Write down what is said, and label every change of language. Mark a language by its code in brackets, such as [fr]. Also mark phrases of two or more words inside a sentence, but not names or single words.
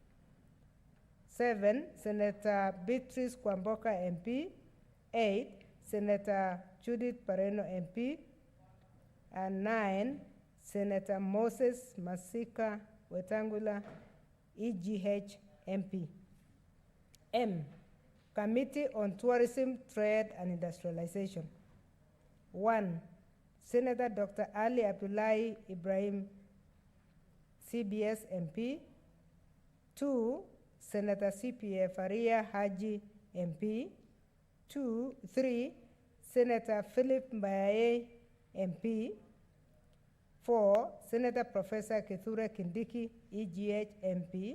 [en] 7. Senator Beatrice Kwamboka, MP. 8. Senator Judith Pareno, MP. And 9. Senator Moses Masika Wetangula, EGH MP. M. Committee on Tourism, Trade and Industrialization. 1. Senator Dr. Ali Abdullahi Ibrahim, CBS MP. 2. Senator CPA Faria Haji MP. 3. Senator Philip Mbaye MP. 4. Senator Professor Kithure Kindiki, EGH MP.